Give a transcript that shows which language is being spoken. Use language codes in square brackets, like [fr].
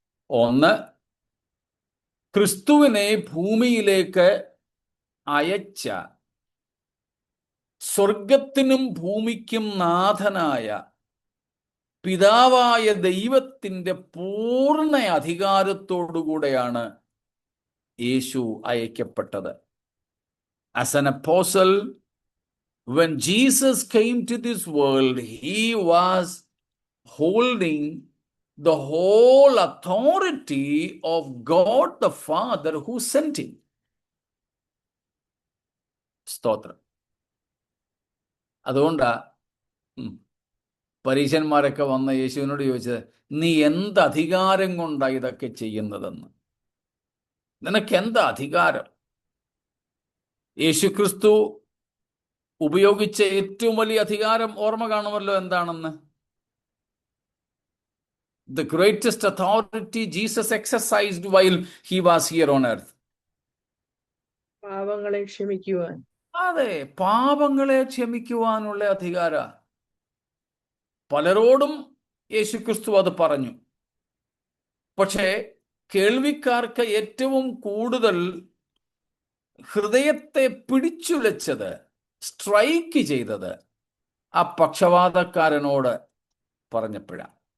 [ml] ഒന്ന്, ക്രിസ്തുവിനെ ഭൂമിയിലേക്ക് അയച്ച സ്വർഗത്തിനും ഭൂമിക്കും നാഥനായ പിതാവായ ദൈവത്തിൻ്റെ പൂർണ്ണ അധികാരത്തോടുകൂടെയാണ് യേശു അയക്കപ്പെട്ടത്. [en] As an apostle, when Jesus came to this world, he was holding the whole authority of God the Father who sent him. [ml] സ്തോത്രം. അതുകൊണ്ടാ പരീശന്മാരൊക്കെ വന്ന യേശുവിനോട് ചോദിച്ചത്, നീ എന്ത് അധികാരം കൊണ്ടാണ് ഇതൊക്കെ ചെയ്യുന്നതെന്ന്? നിനക്ക് എന്ത് അധികാരം? യേശുക്രിസ്തു ഉപയോഗിച്ച ഏറ്റവും വലിയ അധികാരം ഓർമ്മ കാണുമല്ലോ എന്താണെന്ന്. [en] The greatest authority Jesus exercised while he was here on earth. [ml] പാപങ്ങളെ ക്ഷമിക്കുവാൻ. അതെ, പാപങ്ങളെ ക്ഷമിക്കുവാനുള്ള അധികാര. പലരോടും യേശുക്രിസ്തു അത് പറഞ്ഞു. പക്ഷേ കേൾവിക്കാർക്ക് ഏറ്റവും കൂടുതൽ ഹൃദയത്തെ പിടിച്ചുലച്ചത്, സ്ട്രൈക്ക് ചെയ്തത് ആ പക്ഷവാതക്കാരനോട് പറഞ്ഞപ്പോഴാണ്.